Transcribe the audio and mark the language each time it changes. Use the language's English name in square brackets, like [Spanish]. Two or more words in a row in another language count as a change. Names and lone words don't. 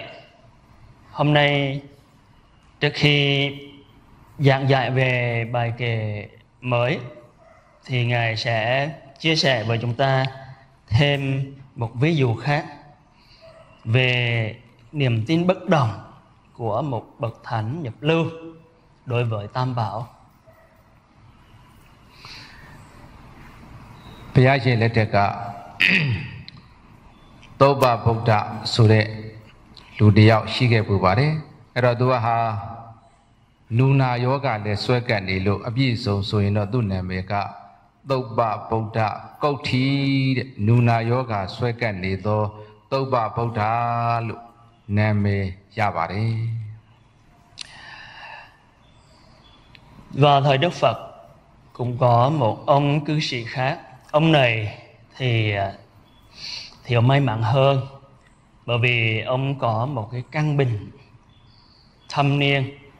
[Vietnamese] Hôm nay trước khi giảng dạy về bài kệ mới thì Ngài sẽ chia sẻ với chúng ta thêm một ví dụ khác về niềm tin bất đồng của một bậc thánh nhập lưu đối với Tam Bảo. [Burmese] ဘုရားရှင်လက်ထက်ကသောဘဗုဒ္ဓဆိုတဲ့လူတစ်ယောက်ရှိခဲ့ပူပါတယ်အဲ့တော့သူကဟာနူနာယောဂလည်းဆွဲကပ်နေလို့အပြည့်စုံဆိုရင်တော့သူ့နာမည်ကသုဘဗုဒ္ဓကုဋ္ဌီတဲ့နူနာယောဂဆွဲကပ်နေသောသုဘဗုဒ္ဓလို့နာမည်ရပါတယ် [Vietnamese] Vào thời Đức Phật cũng có một ông cư sĩ khác. Ông này thì ông may mắn hơn, bởi vì ông có một cái căn bệnh thâm niên,